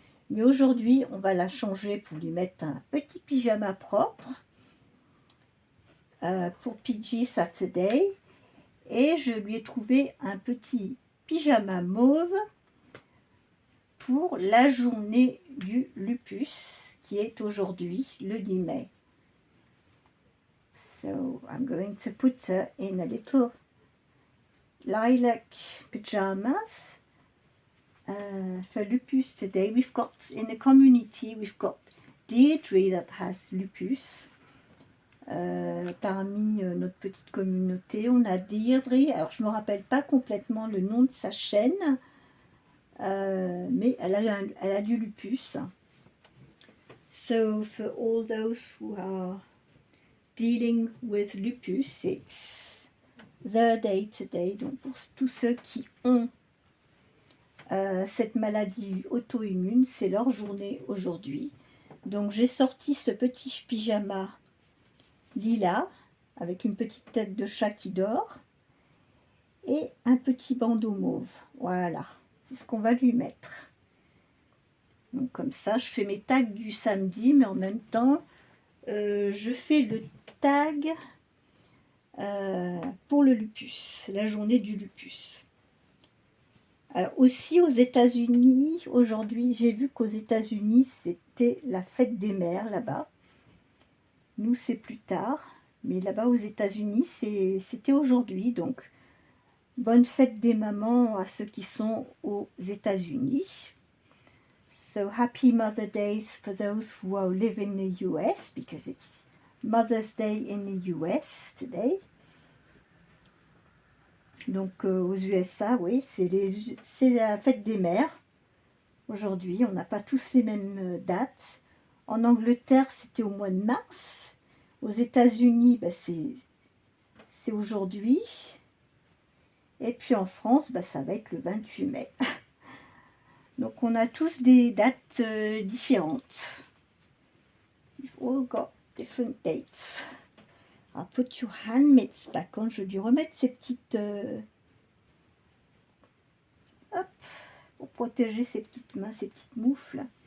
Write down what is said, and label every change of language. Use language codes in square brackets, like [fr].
[fr] Mais aujourd'hui, on va la changer pour lui mettre un petit pyjama propre pour PG Saturday. Et je lui ai trouvé un petit pyjama mauve pour la journée du lupus, qui est aujourd'hui, le 10 mai. [en] So I'm going to put her in a little lilac pajamas. For lupus today, we've got, in the community, we've got Deirdre that has lupus. [fr] Parmi notre petite communauté, on a Deirdre. Alors, je ne me rappelle pas complètement le nom de sa chaîne, mais elle a du lupus. [en] So, for all those who are dealing with lupus, it's their day today. [fr] Donc, pour tous ceux qui ont cette maladie auto-immune, c'est leur journée aujourd'hui. Donc j'ai sorti ce petit pyjama lilas avec une petite tête de chat qui dort et un petit bandeau mauve. Voilà, c'est ce qu'on va lui mettre. Donc comme ça, je fais mes tags du samedi, mais en même temps, je fais le tag pour le lupus, la journée du lupus. Alors aussi aux États-Unis, aujourd'hui, j'ai vu qu'aux États-Unis, c'était la fête des mères là-bas. Nous, c'est plus tard, mais là-bas aux États-Unis, c'était aujourd'hui. Donc, bonne fête des mamans à ceux qui sont aux États-Unis. [en] So, happy Mother Days for those who live in the US, because it's Mother's Day in the US today. [fr] Donc aux USA, oui, c'est la fête des mères. Aujourd'hui, on n'a pas tous les mêmes dates. En Angleterre, c'était au mois de mars. Aux États-Unis, c'est aujourd'hui. Et puis en France, bah, ça va être le 28 mai. Donc on a tous des dates différentes. [en] We've all got different dates. I'll put your hand mitts back on. [fr] Je vais lui remettre ces petites... hop, pour protéger ses petites mains, ses petites moufles.